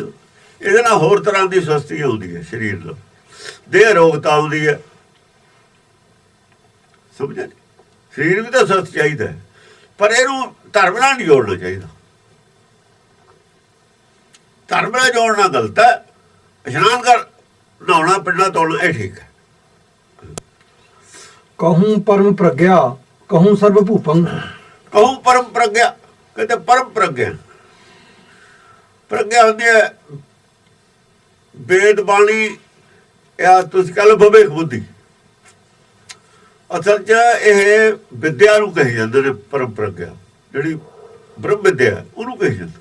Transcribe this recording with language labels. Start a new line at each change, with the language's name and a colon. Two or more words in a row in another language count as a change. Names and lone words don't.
Punjabi: ਇਹਦੇ ਨਾਲ ਹੋਰ ਤਰ੍ਹਾਂ ਦੀ ਸੁਸਤੀ ਆਉਂਦੀ ਹੈ ਸਰੀਰ ਨਾਲ, ਦੇਹ ਰੋਗਤਾ ਆਉਂਦੀ ਹੈ। ਸਮਝਿਆ? ਸਰੀਰ ਵੀ ਤਾਂ ਸੁਸਤ ਚਾਹੀਦਾ, ਪਰ ਇਹਨੂੰ ਧਰਮ ਨਾਲ ਨਹੀਂ ਜੋੜਨਾ ਚਾਹੀਦਾ। ਧਰਮ ਨਾਲ ਜੋੜਨਾ ਗਲਤ ਹੈ। ਇਸ਼ਨਾਨ ਕਰ, ਨਹਾਉਣਾ, ਪਿੰਡਾ ਧੋਣਾ ਇਹ ਠੀਕ ਹੈ।
Braj: कहूँ परम प्रज्ञा कहूँ सर्व भूपंग ਕਹੂੰ ਪਰਮ ਪ੍ਰਗਿਆ,
Punjabi: ਕਹਿੰਦੇ ਪਰਮ ਪ੍ਰਗਿਆ। ਪ੍ਰਗਿਆ ਹੁੰਦੀ ਹੈ ਵੇਦ ਬਾਣੀ, ਜਾਂ ਤੁਸੀਂ ਕਹ ਲਓ ਵਿਵੇਕ ਬੁੱਧੀ। ਅਸਲ 'ਚ ਇਹ ਵਿਦਿਆ ਨੂੰ ਕਹੀ ਜਾਂਦੇ ਨੇ ਪਰਮ ਪ੍ਰਗਿਆ, ਜਿਹੜੀ ਬ੍ਰਹਮ ਵਿਦਿਆ ਉਹਨੂੰ ਕਹੀ ਜਾਂਦੇ।